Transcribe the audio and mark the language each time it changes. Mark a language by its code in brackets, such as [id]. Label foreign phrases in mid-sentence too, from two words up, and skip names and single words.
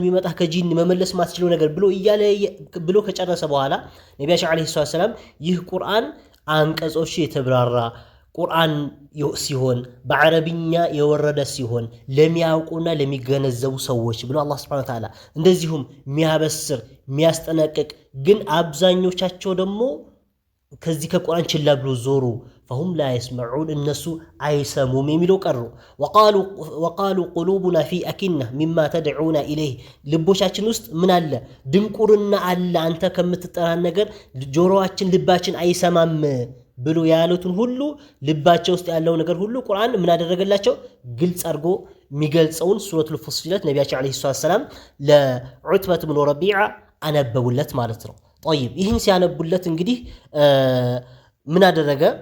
[am] የሚመጣህ ከጂን መመለስ ማትችለው ነገር ብሎ ከጨረሰ በኋላ ነቢያችን [ar] عليه السلام [am] ይህ ቁርአን አንቀጾች የተብራራ ቁርአን ሲሆን በአረብኛ የወረደ ሲሆን ለሚያውቁና ለሚገነዘቡ ሰዎች ብሎ አላህ [ar] سبحانه وتعالى [am] እንደዚሁም የሚያበስር የሚያስጠነቅቅ ግን አብዛኞቻቸው ደግሞ ከዚህ ከቁርአን ችላ ብሎ ዞሩ [ar] فهم لا يسمعون [am] እነሱ አይሰሙም የሚለው ቀሩ [ar] وقالوا قلوبنا في أكنة مما تدعونا إليه [am] ልቦቻችን ውስጥ ምን አለ ድንቁርና አለ አንተ ከምትጠራን ነገር ጆሮአችን ልባችን አይሰማም ብሎ ያሉትን ሁሉ ልባቸው ውስጥ ያለው ነገር ሁሉ ቁርአን ምን አደረገላቸው ግልጽ አድርጎ የሚገልጸውን ሱረቱል ፉሲለት ነቢያችን [ar] عليه السلام [am] ለዑትበት ብን ረቢዓ አነበቡለት ማለት ነው። طيب ይህን ሲያነቡለት እንግዲህ ምን አደረገ